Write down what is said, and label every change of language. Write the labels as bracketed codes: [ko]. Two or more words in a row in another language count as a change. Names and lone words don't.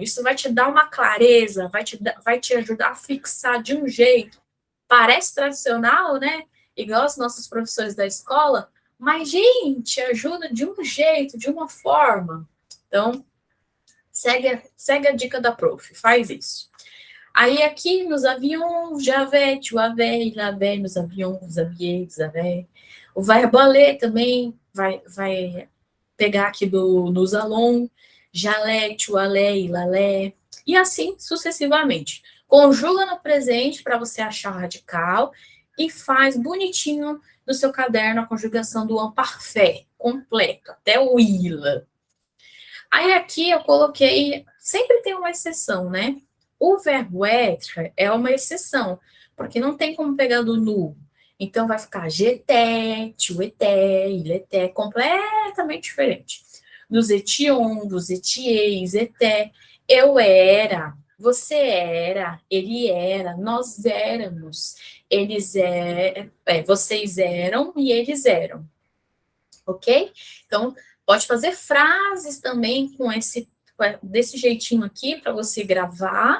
[pt] Isso vai te dar uma clareza, vai te ajudar a fixar de um jeito. Parece tradicional, né? Igual os nossos professores da escola, mas, gente, ajuda de um jeito, de uma forma. Então, segue a dica da prof, faz isso. Aí aqui nos aviões, [fr] j'avais, tu avais, il avait, [pt] nos aviões, [fr] vous aviez, vous avez. [pt] O verbo aller também vai pegar aqui [fr] nos allons, j'allais, tu allais, il allait, [pt] e assim sucessivamente. Conjuga no presente para você achar o radical e faz bonitinho no seu caderno a conjugação do [fr] en parfait, [pt] completo, até o il. Aí aqui eu coloquei, sempre tem uma exceção, né? O verbo être é uma exceção, porque não tem como pegar do nu. Então vai ficar [fr] j'étais, tu étais, il était, [pt] completamente diferente. [fr] Nous étions, vous étiez, étaient, [pt] eu era, você era, ele era, nós éramos, eles eram, vocês eram e eles eram. Ok? Então, pode fazer frases também desse jeitinho aqui para você gravar.